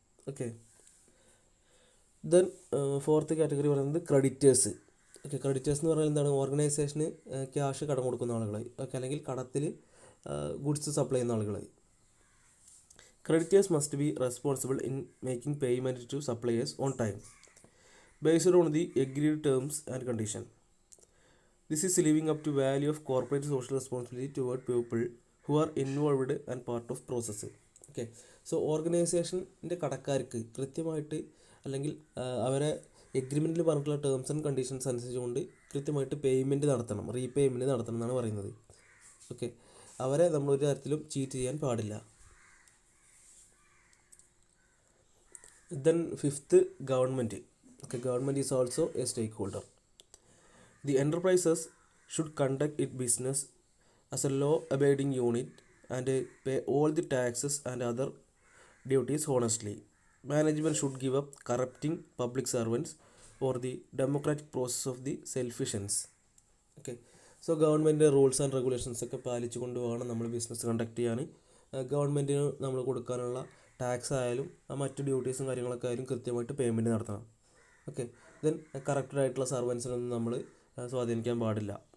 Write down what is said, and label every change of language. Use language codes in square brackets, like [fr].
[ml] Okay, then fourth category പറയുന്നത് creditors. Okay, creditors എന്ന് പറഞ്ഞാൽ എന്താണ്? ഓർഗനൈസേഷന് ക്യാഷ് കടം കൊടുക്കുന്ന ആളുകളായി, ഓക്കെ, അല്ലെങ്കിൽ കടത്തിൽ ഗുഡ്സ് സപ്ലൈ ചെയ്യുന്ന ആളുകളായി. [en] Creditors must be responsible in making payment to suppliers on time, based on the agreed terms and conditions. This is living up to value of corporate social responsibility toward people who are involved and part of process. [ml] Okay, so ഓർഗനൈസേഷൻ്റെ കടക്കാർക്ക് കൃത്യമായിട്ട് അല്ലെങ്കിൽ അവരെ എഗ്രിമെൻറ്റിൽ പറഞ്ഞിട്ടുള്ള terms and conditions അനുസരിച്ചുകൊണ്ട് കൃത്യമായിട്ട് payment നടത്തണം, repayment നടത്തണം എന്നാണ് പറയുന്നത്. ഓക്കെ, അവരെ നമ്മളൊരു തരത്തിലും ചീറ്റ് ചെയ്യാൻ പാടില്ല. [en] Then fifth, government. Okay, government is also a stakeholder. The enterprises should conduct its business as a law-abiding unit and pay all the taxes and other duties honestly. Management should give up corrupting public servants or the democratic process of the selfish ends. [ml] Okay, so government rules and regulations ഒക്കെ പാലിച്ചുകൊണ്ട് വേണം നമ്മൾ business conduct ചെയ്യാൻ. ഗവൺമെൻറ്റിന് നമ്മൾ കൊടുക്കാനുള്ള tax ആയാലും മറ്റ് ഡ്യൂട്ടീസും കാര്യങ്ങളൊക്കെ ആയാലും കൃത്യമായിട്ട് പേയ്മെൻറ്റ് നടത്തണം. ഓക്കെ, ദെൻ കറക്റ്റഡായിട്ടുള്ള സർവൻസിനൊന്നും നമ്മൾ സ്വാധീനിക്കാൻ പാടില്ല.